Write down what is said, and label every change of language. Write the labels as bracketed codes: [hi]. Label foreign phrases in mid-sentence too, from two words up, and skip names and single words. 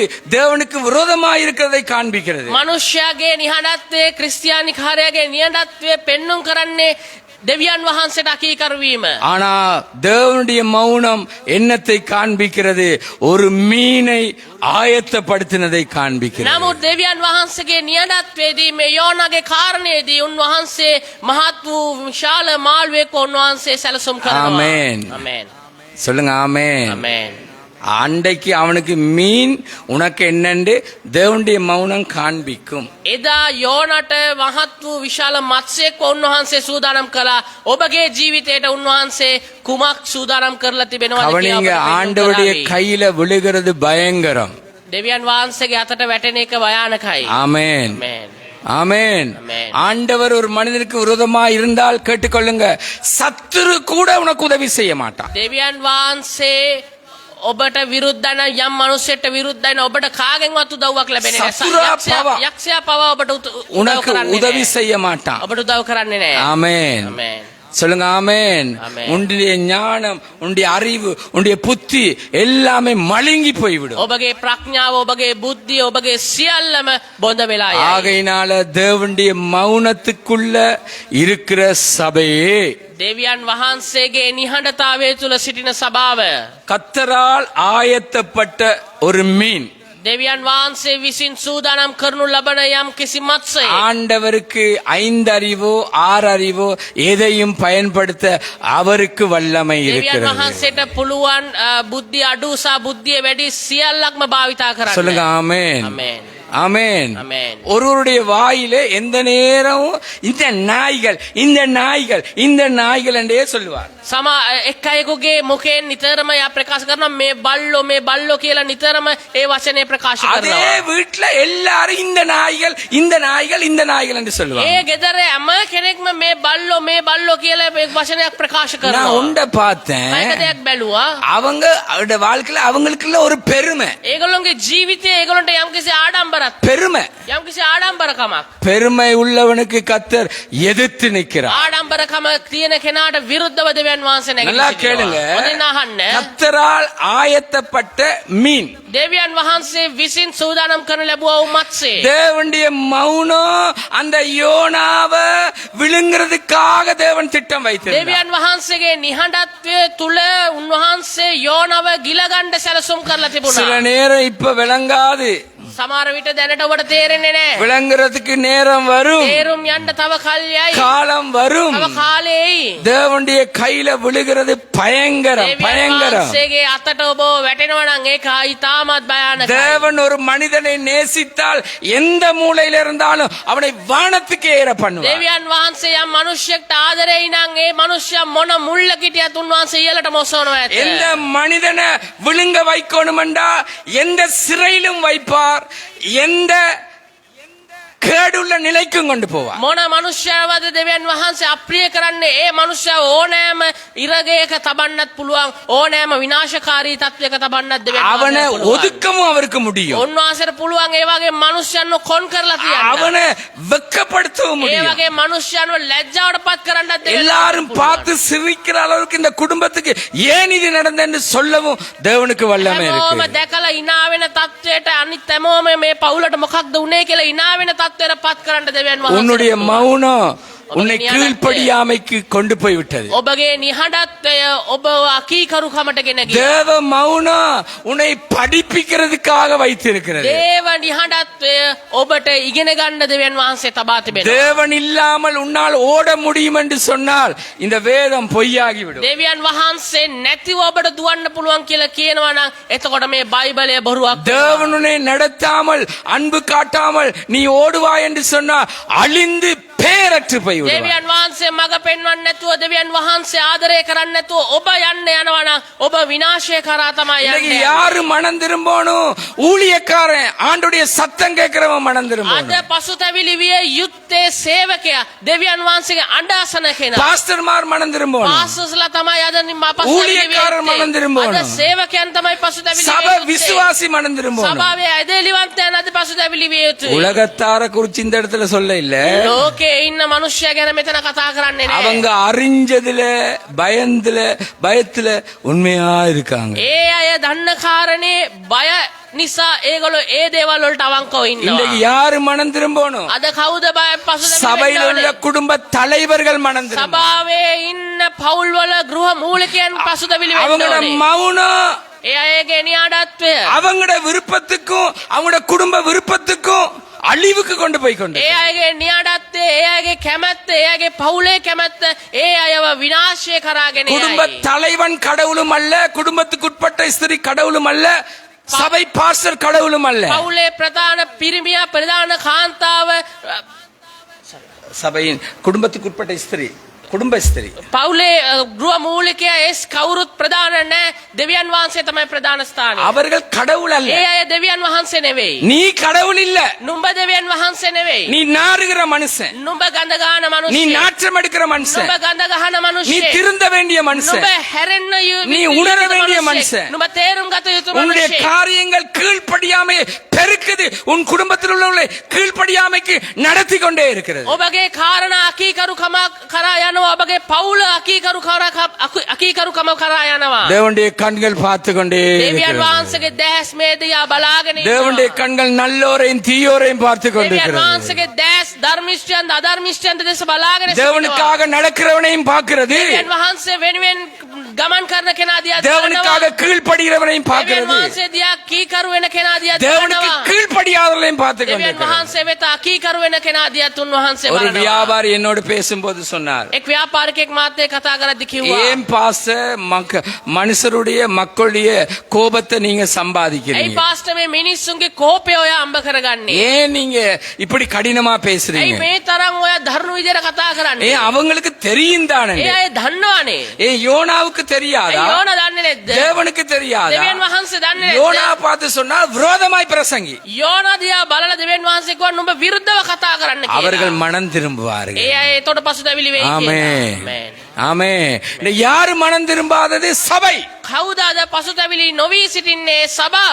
[ta] தேவனுக்கு விரோதமாக இருக்கிறதை காண்பிக்கிறது. [si] මනුෂ්‍යයාගේ නිහඬත්වය ක්‍රිස්තියානි කාර්යයේ නියඬත්වය පෙන්눔 කරන්නේ දෙවියන් වහන්සේට අකීකරු වීම. [ta] ஆனா தேவனுடைய மௌனம் என்னத்தை காண்பிக்கிறது? ஒரு மீனை ஆயத்தப்படுத்தினதை காண்பிக்கிறது. [si] නමුත් දෙවියන් වහන්සේගේ නියඬත්වයේදී මේ යෝනාගේ කාරණේදී උන්වහන්සේ මහත් වූ විශාල මාළුවෙක් උන්වහන්සේ සැලසුම් කරනවා. [ta] ஆமென். [si] ආමේන්. [ta] சொல்லுங்க ஆமென். [si] ආමේන්. [ta] அன்றைக்கு அவனுக்கு மீன், உனக்கு என்னண்டு தேவனுடைய மௌனம் காண்பிக்கும். [si] එදා යෝනට මහත් වූ විශාල මත්ස්‍යයෙක් උන්වහන්සේ සූදානම් කළා. ඔබගේ ජීවිතයට උන්වහන්සේ කුමක් සූදානම් කරලා තිබෙනවද කියලා [ta] கவனிங்க, [si] අපිට [ta] ஆண்டவருடைய [si] පෙන්වන්න [ta] கையில விழுகிறது பயங்கரம். [si] දෙවියන් වහන්සේගේ අතට වැටෙන එක භයානකයි. [ta] ஆமென். [si] ආමේන්. [ta] ஆமென். ஆமென். ஆண்டவர் ஒரு மனிதனுக்கு விரோதமா இருந்தால் கேட்டுக்கொள்ளுங்க, சத்துரு கூட உனக்கு உதவி செய்ய மாட்டான். [si] දෙවියන් වහන්සේ ඔබට විරුද්ධන යම් මනුස්සයෙක්ට විරුද්ධන ඔබට කාගෙන්වත් උදව්වක් ලැබෙන්නේ නැහැ. යක්ෂයා පවා ඔබට උදව් [ta] உனக்கு [si] කරන්නේ [ta] உதவி [si] නැහැ. [ta] செய்ய மாட்டான். [si] ඔබට උදව් කරන්නේ නැහැ. [ta] ஆமென். [si] ආමේන්. [ta] சொல்லுங்க ஆமென். ஆமென். உன்னுடைய ஞானம், உன்னுடைய அறிவு, உன்னுடைய புத்தி எல்லாமே மழுங்கி போய்விடும். [si] ඔබගේ ප්‍රඥාව ඔබගේ බුද්ධිය ඔබගේ සියල්ලම බොඳ වෙලා යයි. [ta] ஆகையினால தேவனுடைய மௌனத்துக்குள்ள இருக்கிற சபையே, [si] දෙවියන් වහන්සේගේ නිහඬතාවය තුල සිටින සභාව [ta] கர்த்தரால் ஆயத்தப்பட்ட ஒரு மீன், [si] දෙවියන් වහන්සේ විසින් සූදානම් කරනු ලබන යම් කිසි මත්ස්‍යයෙක්. [ta] ஆண்டவருக்கு 5 அறிவோ 6 அறிவோ எதையும் பயன்படுத்த அவருக்கு வல்லமை [si] දෙවියන් [ta] இருக்கிறது. [si] වහන්සේට පුළුවන් බුද්ධිය අඩු සහ බුද්ධිය වැඩි සියල්ලක්ම භාවිතා කරන්න. [ta] சொல்லுங்க ஆமென். [si] ආමේන්. [ta] ஆமென். Amen. ஒருவருடைய வாயிலே எந்த நேரமும் இந்த நாய்கள் இந்த நாய்கள் இந்த நாய்கள் என்றே சொல்லுவார். [si] සම එක් අයෙකුගේ මුඛයෙන් නිතරම යා ප්‍රකාශ කරනවා මේ බල්ලෝ කියලා නිතරම ඒ වචනේ ප්‍රකාශ [ta] அதே [si] කරනවා. [ta] வீட்டுல எல்லாரும் இந்த நாய்கள் இந்த நாய்கள் இந்த நாய்கள் என்று சொல்லுவாங்க. [si] ඒ ගෙදර හැම කෙනෙක්ම මේ බල්ලෝ කියලා ඒ වචනයක් ප්‍රකාශ [ta] நான் [si] කරනවා. [ta] உண்ட பார்த்தேன். [si] මම එක දෙයක් බැලුවා. [ta] அவங்க வாழ்க்கையில அவங்களுக்குள்ள ஒரு பெருமை [si] ඒගොල්ලෝගේ ජීවිතයේ ඒගොල්ලන්ට යම්කිසි ආඩම්බරක් [ta] பெருமை [si] යම්කිසි ආඩම්බරකමක් [ta] பெருமை உள்ளவனுக்கு கத்தர் எதிர்த்து நிற்கிறார். [si] ආඩම්බරකම තියෙන කෙනාට විරුද්ධව දෙවියන් වහන්සේ [ta] நல்லா [si] නැගී [ta] கேளுங்க. [si] සිටිනවා. හොඳින් අහන්න. [ta] கத்தரால் ஆயத்தப்பட்ட மீன் [si] දෙවියන් වහන්සේ විසින් සූදානම් කරන ලැබුවා වූ මත්ස්‍ය. [ta] தேவனுடைய மௌனம் அந்த யோனாவை விழுங்குறதுக்காக தேவன் திட்டம் வைத்திருந்தார். [si] දෙවියන් වහන්සේගේ නිහඬත්වය තුල උන්වහන්සේ යෝනව ගිලගන්න සැලසුම් කරලා [ta] சில [si] තිබුණා. [ta] நேரம் இப்ப விளங்காது, [si] සමහර විට දැනට ඔබට තේරෙන්නේ නැහැ. [ta] விளங்குறதுக்கு நேரம் வரும், [si] තේරුම් යන්න තව කල්යයි. [ta] காலம் வரும். [si] තව කාලෙයි. [ta] தேவனுடைய கையில விழுகிறது பயங்கரம் [si] දෙවියන් [ta] பயங்கரம். [si] වහන්සේගේ අතට ඔබ වැටෙනවා නම් ඒක ඉතාමත් භයානකයි. [ta] தேவன் ஒரு மனிதனை நேசித்தால் எந்த மூலையில இருந்தாலும் அவனை வானத்துக்கு ஏற பண்ணுவார். [si] දෙවියන් වහන්සේ යම් මනුෂ්‍යයෙක්ට ආදරෙයි නම් ඒ මනුෂ්‍යයා මොන මුල්ල කිටියත් උන්වහන්සේ ඉහළට මොසවනවා ඇත. [ta] எந்த மனிதனை விழுங்க வைக்கணுமெண்டா எந்த சிறையிலும் வைப்பார், எந்த கேடுள்ள நிலைக்கும் கொண்டு போவார். [si] මොන මනුෂ්‍යවද දෙවියන් වහන්සේ අප්‍රිය කරන්නේ ඒ මනුෂ්‍යව ඕනෑම ඉරගයක තබන්නත් පුළුවන්, ඕනෑම විනාශකාරී තත්වයක තබන්නත් දෙවියන් [ta] அவனை [si] වහන්සේ පුළුවන්. [ta] ஒதுக்கவும் அவருக்கு முடியும், [si] උන්වහන්සේට පුළුවන් ඒ වගේ මනුෂ්‍යයන්ව කොන් කරලා තියන්න. [ta] அவனை வெட்கப்படுத்தவும் [si] ඒ [ta] முடியும். [si] වගේ මනුෂ්‍යයන්ව ලැජ්ජාවටපත් කරන්නත් දෙවියන් [ta] எல்லாரும் [si] වහන්සේට [ta] பார்த்து சிரிக்கிற அளவுக்கு இந்த குடும்பத்துக்கு ஏன் இது நடந்ததுன்னு சொல்லவும் தேவனுக்கு வல்லமை [si] හැමෝම [ta] இருக்கு. [si] දැකලා hina වෙන තත්වයට අනිත් හැමෝම මේ පවුලට මොකක්ද උනේ කියලා hina වෙන තත්වයට පත් කරන්න දෙවියන් වහන්සේ. [ta] உன்னுடைய மௌனம் உன்னை கீழ்ப்படியாமைக்கு கொண்டு போய் விட்டது. [si] ඔබගේ නිහඬත්වය ඔබ අකීකරුකමට ගෙන ගියා. [ta] தேவ மௌனம் உன்னை படிப்பிக்கிறதுக்காக வைத்திருக்கிறது. [si] දේව නිහඬත්වය ඔබට ඉගෙන ගන්න දෙවියන් වහන්සේ තබා තිබෙනවා. [ta] தேவன் இல்லாமல் உன்னால் ஓட முடியும் என்று சொன்னால் இந்த வேதம் பொய்யாகிவிடும். [si] දෙවියන් වහන්සේ නැතිව ඔබට දුවන්න පුළුවන් කියලා කියනවා නම් එතකොට මේ බයිබලය බොරුවක්. [ta] தேவன் உன்னை நடத்தாமல் அன்பு காட்டாமல் நீ ஓடுவாய் என்று சொன்னால் அழிந்து பேரற்று போய் விடுவாய். [si] දෙවියන් වහන්සේ මඟ පෙන්වන්න නැතුව දෙවියන් වහන්සේ ආදරය කරන්න නැතුව ඔබ යන්න යනවා නම් ඔබ විනාශය කරා තමයි [ta] இன்னைக்கு [si] යන්නේ. [ta] யாரு மனம் திரும்பணும்? ஊழியக்காரன், ஆண்டுடைய சத்தம் கேட்கிறவன் மனம் [si] අද [ta] திரும்பணும். [si] පසුතැවිලි විය යුත්තේ සේවකයා, දෙවියන් වහන්සේගේ අඬාසන කෙනා. [ta] பாஸ்டர்மார் மனம் திரும்பணும். [si] පාස්ටර්ස්ලා තමයි අද පසුතැවිලි [ta] ஊழியக்காரர் மனம் திரும்பணும். [si] අද සේවකයන් තමයි පසුතැවිලි [ta] சபை [si] විය යුත්තේ. [ta] விசுவாசி மனம் திரும்பணும். [si] සභාවේ ඇදහිලිවන්තයන් අද පසුතැවිලි විය යුතුයි. [ta] உலகத்தார குறிச்சு இந்த இடத்துல சொல்ல இல்ல, [si] ලෝකේ ඉන්න මනුෂ්‍යය ගැන මෙතන කතා කරන්නේ නැහැ. [ta] அவங்க அறிஞ்சதுல பயத்துல உண்மையா இருக்காங்க. [si] ඒ අය දන්න කාරණේ බය නිසා ඒගොල්ලෝ ඒ දේවල් වලට අවංකව [ta] இன்னைக்கு [si] ඉන්නවා. [ta] யாரு மனம் திரும்பணும்? [si] අද කවුද බය [ta] சபையில் உள்ள [si] පසුතැවිලි? [ta] குடும்ப தலைவர்கள் மனம் திரும்பணும். [si] සභාවේ ඉන්න පවුල් වල ගෘහ මූලිකයන් පසුතැවිලි වෙන්න [ta] அவங்களோட [si] ඕනේ. [ta] மௌனம் [si] ඒ අයගේ නිහඬත්වය [ta] அவங்களோட விருப்பத்துக்கும் அவங்களோட குடும்ப விருப்பத்துக்கும் அழிவுக்கு கொண்டு போய் கொண்டு. [si] ඒ අයගේ නිහඬත්වය, ඒ අයගේ කැමැත්ත, ඒ අයගේ පවුලේ කැමැත්ත ඒ අයව විනාශය කරාගෙන [ta] குடும்ப [si] යයි. [ta] தலைவன் கடவுளும் அல்ல, குடும்பத்துக்குட்பட்ட ஸ்திரீ கடவுளும் அல்ல, சபை பாஸ்டர் கடவுளும் அல்ல. [si] පවුලේ ප්‍රධාන පිරිමියා, ප්‍රධාන කාන්තාව, [ta] சபையின் குடும்பத்துக்குட்பட்ட ஸ்திரீ குடும்ப ஸ்திரீ [si] පවුලේ ගෘහ මූලිකයා ඒස් කවුරුත් ප්‍රධාන නැහැ. දෙවියන් වහන්සේ තමයි ප්‍රධාන ස්ථානය. [ta] அவர்கள் கடவுள் அல்ல. [si] ඒ අය දෙවියන් වහන්සේ නෙවෙයි. [ta] நீ கடவுள் இல்ல, [si] නුඹ දෙවියන් වහන්සේ නෙවෙයි. [ta] நீ நாறுகிற மனுஷன், [si] නුඹ ගඳ ගන්න [ta] நீ [si] මනුෂ්‍යයෙක්. [ta] நாற்றம் எடுக்கிற மனுஷன், [si] නුඹ ගඳ ගහන [ta] நீ [si] මනුෂ්‍යයෙක්. [ta] திருந்த வேண்டிய மனுஷன், [si] නුඹ හැරෙන්න [ta] நீ உணர வேண்டிய மனுஷன். [si] නුඹ තේරුම් ගත යුතු [ta] உன்னுடைய [si] මනුෂ්‍යයෙක්. [ta] காரியங்கள் கீழ்ப்படியாமை பெருக்குது, உன் குடும்பத்தில் உள்ளவர்களை கீழ்ப்படியாமைக்கு நடத்தி கொண்டே இருக்கிறது. [si] ඔබගේ කාරණා අකීකරුකම කරා යනවා. ඔබගේ පවුල අකීකරුකම කරා යනවා. [ta] தேவனுடைய கண்கள் பார்த்து கொண்டே [si] දෙවියන් [ta] இருக்கிறது. [si] වහන්සේගේ දැස් මේ දිහා බලාගෙන [ta] தேவனுடைய [si] ඉන්නවා. [ta] கண்கள் நல்லோரையும் தீயோரையும் பார்த்து [si] දෙවියන් [ta] கொண்டிருக்கிறது. [si] වහන්සේගේ දැස් ධර්මිෂ්ඨයන් අධර්මිෂ්ඨයන් දෙස බලාගෙන සිටිනවා. [ta] தேவனுக்காக நடக்கிறவனையும் பார்க்கிறது, [si] දෙවියන් වහන්සේ වෙනුවෙන් ගමන් කරන කෙනා දිහා [ta] தேவனுக்காக [si] බලනවා. [ta] கீழ்ப்படுகிறவனையும் [si] දෙවියන් [ta] பார்க்கிறது. [si] වහන්සේ දිහා කීකරු වෙන කෙනා දිහා [ta] தேவனுக்கு [si] බලනවා. [ta] கீழ்ப்படிகிற கீழ்ப்படியாதவர்களையும் பார்த்து [si] දෙවියන් [ta] கொண்டிருக்கிறது. [si] වහන්සේ වෙත අකීකරු වෙන කෙනා දිහත් උන්වහන්සේ [ta] ஒரு [si] බලනවා. [ta] வியாபாரி என்னோடு பேசும்போது சொன்னார், [si] එක් ව්‍යාපාරිකයෙක් මාත් එක්ක කතා කරද්දි කිව්වා [ta] ஏன் பாஸ்டர் மனுஷருடைய மக்களுடைய கோபத்தை நீங்க [si] ඇයි [ta] சம்பாதிக்கிறீங்க, [si] පාස්ටර් මේ මිනිස්සුන්ගේ කෝපය ඔය අම්බ කරගන්නේ? [ta] ஏன் நீங்க இப்படி கடினமா [si] ඇයි [ta] பேசுறீங்க, [si] මේ තරම් ඔය දරුණු විදියට කතා කරන්නේ? [ta] ஏன் அவங்களுக்கு தெரியும் தானே, [si] ඒ අය දන්නවනේ. [ta] ஏன் யோனாவுக்கு தெரியாதா, [si] ඇයි යෝනා දන්නේ නැද්ද? [ta] தேவனுக்கு தெரியாதா? [si] දෙවියන් වහන්සේ දන්නේ [ta] யோனா [si] නැද්ද? [ta] பார்த்து சொன்னா விரோதமாய் பிரசங்கி, [si] යෝනා දිහා බලලා දෙවියන් වහන්සේ කිව්වා නුඹ විරුද්ධව කතා කරන්න කියලා. [ta] அவர்கள் மனம் திரும்புவார்கள். [si] ඒ අය එතකොට පසුතැවිලි වෙයි කියලා. [ta] ஆமென். ஆமென். யாரு மனம் திரும்பாதது? சபை. [si] කවුද අද පසුතැවිලි නොවී සිටින්නේ? සභාව.